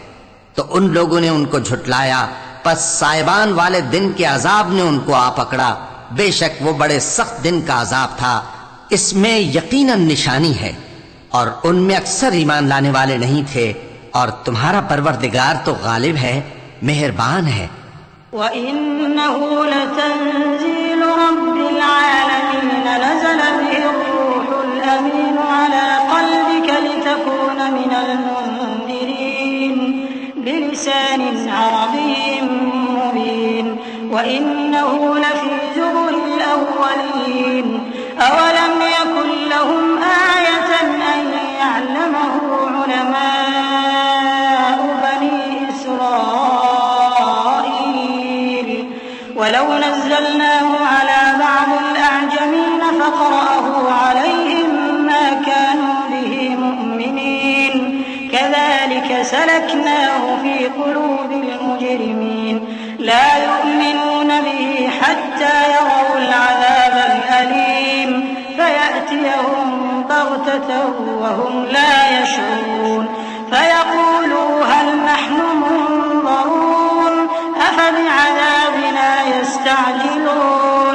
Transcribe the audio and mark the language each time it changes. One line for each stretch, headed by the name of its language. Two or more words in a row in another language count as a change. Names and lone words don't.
Urdu: تو ان لوگوں نے ان کو جھٹلایا، پس سائبان والے دن کے عذاب نے ان کو آ پکڑا. بیشک وہ بڑے سخت دن کا عذاب تھا، اس میں یقیناً نشانی ہے، اور ان میں اکثر ایمان لانے والے نہیں تھے. اور تمہارا پروردگار تو غالب ہے، مہربان ہے.
Arabic: وإنه لتنزيل رب العالمين نزل به الروح الأمين على قلبك لتكون من المنذرين بلسان عربي مبين وإنه لفي زبر الأولين أولم يكن لهم آية أن يعلمه علماء بني إسرائيل ولو نزلناه على بعض الأعجمين فقرأه عليهم ما كانوا به مؤمنين كذلك سلكناه في قلوب المجرمين لا يؤمنون به حتى يروا العذاب الأليم فيأتيهم بغتة وهم لا يشعرون فيقولوا هل نحن منظرون أفبعذابنا يستعجلون.